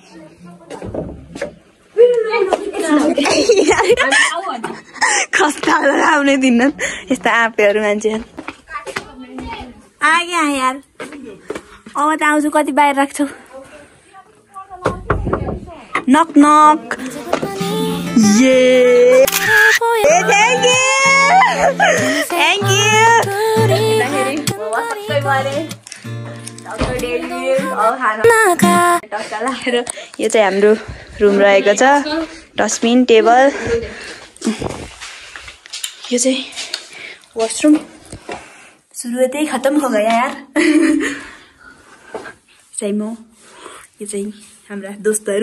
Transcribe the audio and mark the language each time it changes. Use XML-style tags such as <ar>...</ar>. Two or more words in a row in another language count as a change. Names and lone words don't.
<ne>खस्ता आउने दिन यस्ता आँपेहरू मान्छेहरू आगे यार। अब त आउँछु, कति बाहिर राख्छौ।</ne> <en>knock knock. ये thank you.</en> <ne>यो चाहिँ हाम्रो रुम रहेको छ। डस्टबिन, टेबल, यो चाहिँ वाशरूम।</ne> <hi>सुरुवातै खत्म हो गया यार।</hi> <ne>चाहिँ म, यो चाहिँ हाम्रा दोस्तहरू।</ne>